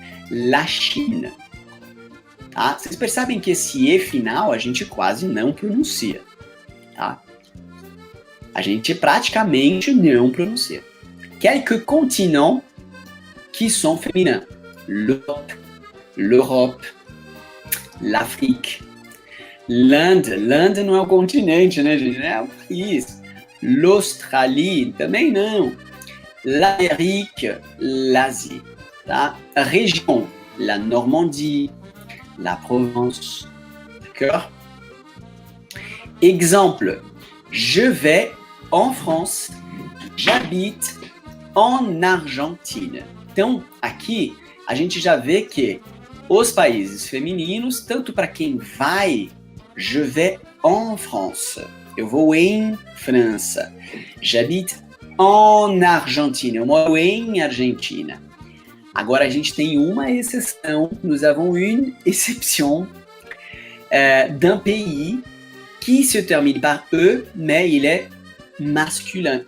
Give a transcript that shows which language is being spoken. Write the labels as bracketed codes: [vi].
[fr] La China. Tá? [pt] Vocês percebem que esse E final a gente quase não pronuncia. Tá? A gente praticamente não pronuncia. [fr] Quelques continents qui sont féminins. L'Europe, l'Afrique, l'Inde. [pt] L'Inde não é um continente, né, gente? É um país. L'Australie, também não. [fr] L'Amérique, l'Asie. Tá? A région, la Normandie, la Provence. D'accord? Exemple, je vais en France, j'habite en Argentine. [pt] Então, aqui, a gente já vê que os países femininos, tanto para quem vai, [fr] je vais en France. [pt] Eu vou em França. [fr] J'habite en Argentine. [pt] Eu moro em Argentina. Agora, a gente tem uma exceção. [fr] Nous avons une exception d'un pays qui se termine par E, mais il est masculin.